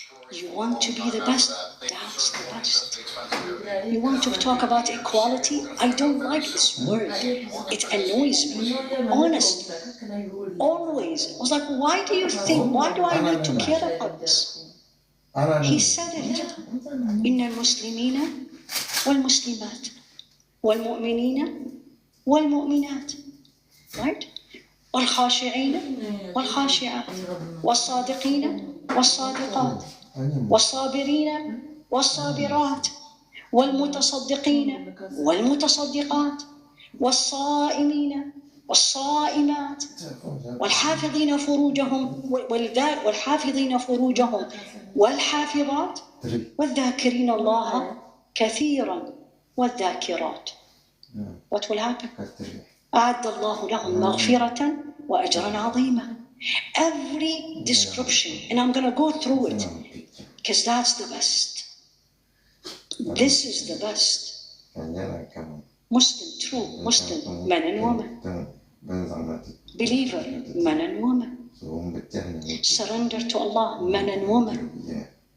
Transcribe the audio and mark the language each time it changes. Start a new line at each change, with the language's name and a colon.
English: You want to be the best? That's the best. You want to talk about equality? I don't like this word. It annoys me. Honestly. Always. I was like, why do you think? Why do I need to care about this? He said it.
Arabic: إن المسلمين والمسلمات والمؤمنين والمؤمنات.
English: Right?
Arabic: والخاشعين والخاشعات والصادقين والصادقات والصابرين والصابرات والمتصدقين والمتصدقات والصائمين والصائمات والحافظين فروجهم والحافظين فروجهم والحافظات والذاكرين الله كثيرا والذاكرات.
English: What will happen?
Arabic: أعد الله لهم مغفرة وأجرا عظيما.
English: Every description, and I'm going to go through it because that's the best. This is the best. Muslim, true Muslim, man and woman. Believer, man and woman. Surrender to Allah, man and woman.